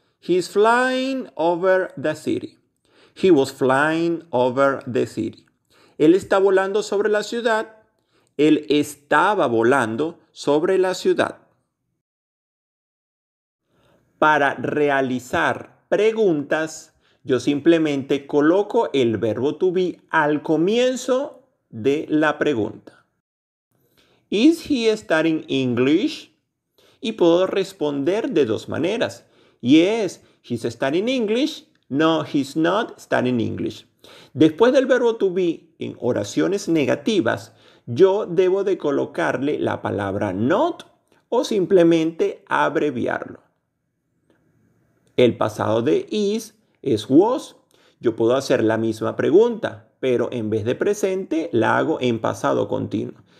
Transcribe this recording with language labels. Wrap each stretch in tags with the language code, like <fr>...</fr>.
<en>He's flying over the city. He was flying over the city.</en> <es>Él está volando sobre la ciudad. Él estaba volando sobre la ciudad. Para realizar preguntas, yo simplemente coloco el verbo to be al comienzo de la pregunta.</es> <en>Is he studying English?</en> <es>Y puedo responder de dos maneras.</es> <en>Yes, he's studying English. No, he's not studying English.</en> <es>Después del verbo to be en oraciones negativas, yo debo de colocarle la palabra not o simplemente abreviarlo. El pasado de is es was. Yo puedo hacer la misma pregunta, pero en vez de presente la hago en pasado continuo.</es>